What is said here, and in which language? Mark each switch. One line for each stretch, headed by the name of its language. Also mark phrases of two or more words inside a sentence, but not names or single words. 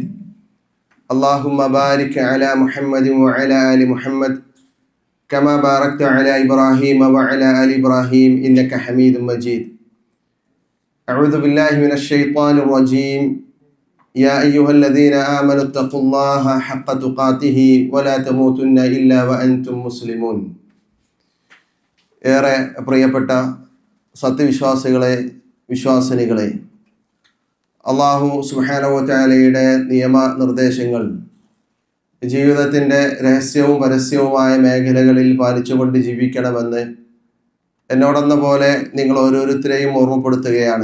Arabic: اللهم بارك على محمد وعلى آل محمد كما باركت على إبراهيم وعلى آل إبراهيم إنك حميد مجيد. أعوذ بالله من الشيطان الرجيم. يا أيها الذين آمنوا اتقوا الله حق تقاته ولا تموتن إلا وأنتم مسلمون.
Malayalam: ഏറെ പ്രിയപ്പെട്ട സത്യവിശ്വാസികളെ, വിശ്വാസിനികളെ, അല്ലാഹു
Arabic: سبحانه وتعالى
Malayalam: നിയമനിർദ്ദേശങ്ങൾ ജീവിതത്തിൻ്റെ രഹസ്യവും പരസ്യവുമായ മേഖലകളിൽ പാലിച്ചുകൊണ്ട് ജീവിക്കണമെന്ന് എന്നോടെന്ന പോലെ നിങ്ങൾ ഓരോരുത്തരെയും ഓർമ്മപ്പെടുത്തുകയാണ്.